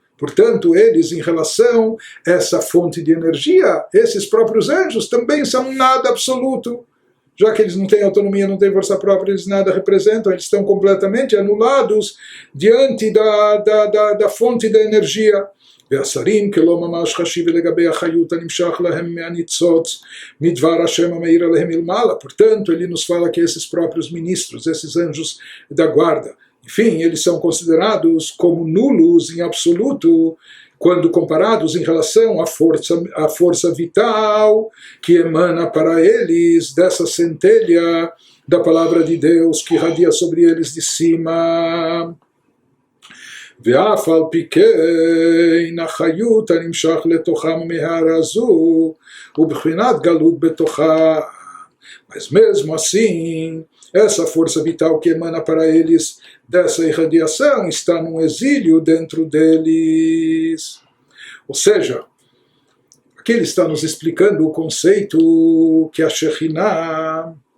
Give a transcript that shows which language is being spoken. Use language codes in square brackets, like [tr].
[pt] Portanto, eles, em relação a essa fonte de energia, esses próprios anjos também são nada absoluto. Já que eles não têm autonomia, não têm força própria, eles nada representam, eles estão completamente anulados diante da fonte da energia. [he] והשרים כלא ממש חשיב לגבי החיות הנמשך להם מהניצוץ מדבר השם המאיר עליהם מלמעלה. [pt] Portanto, ele nos fala que esses próprios ministros, esses anjos da guarda, enfim, eles são considerados como nulos em absoluto quando comparados em relação à força vital que emana para eles dessa centelha da palavra de Deus que irradia sobre eles de cima. [he] ואף על פי כן החיות הנמשך לתוכם מהרה זו ובחינת גלות בתוכה. [pt] Mas mesmo assim, essa força vital que emana para eles dessa irradiação está num exílio dentro deles. Ou seja, aqui ele está nos explicando o conceito que a Shekhinah,